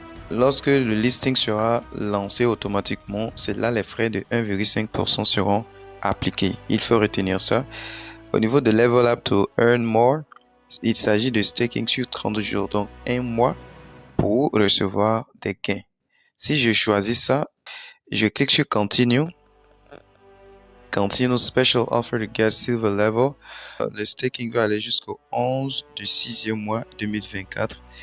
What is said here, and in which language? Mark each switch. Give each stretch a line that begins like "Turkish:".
French: Lorsque le listing sera lancé automatiquement, c'est là les frais de 1,5% seront appliqués. Il faut retenir ça. Au niveau de
English: Level Up to Earn More,
French: il s'agit de staking sur 30 jours, donc un mois pour recevoir des gains. Si je choisis ça, je clique sur Continue.
English: Continue Special Offer to get Silver Level.
French: Le staking va aller jusqu'au 11 du 6e mois 2024.